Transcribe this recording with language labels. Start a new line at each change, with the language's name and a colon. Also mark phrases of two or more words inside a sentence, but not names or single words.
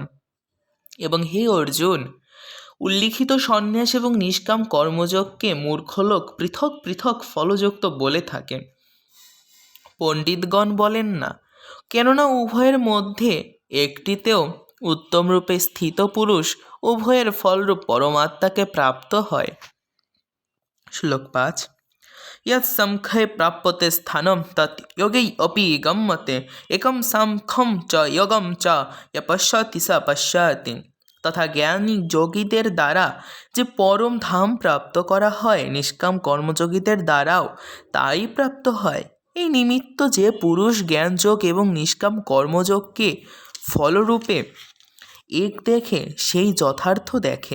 Bangla: এবং হে অর্জুন, উল্লিখিত সন্ন্যাস এবং নিষ্কাম কর্মযোগকে মূর্খলোক পৃথক পৃথক ফলযুক্ত বলে থাকে, পণ্ডিতগণ বলেন না, কেননা উভয়ের মধ্যে একটিতেও উত্তমরূপে স্থিত পুরুষ উভয়ের ফলরূপ পরমাত্মাকে প্রাপ্ত হয়।
Sanskrit: শ্লোক 5 यत् संख्ये प्राप्यते स्थानं तत् योगै अपि गम्यते एकं सांख्यं च योगं च य पश्यति स पश्यति।
Bangla: তথা জ্ঞানী যোগীদের দ্বারা যে পরম ধাম প্রাপ্ত করা হয়, নিষ্কাম কর্মযোগীদের দ্বারাও তাই প্রাপ্ত হয়। এই নিমিত্ত যে পুরুষ জ্ঞানযোগ এবং নিষ্কাম কর্মযোগকে ফলরূপে এক দেখে, সেই যথার্থ দেখে।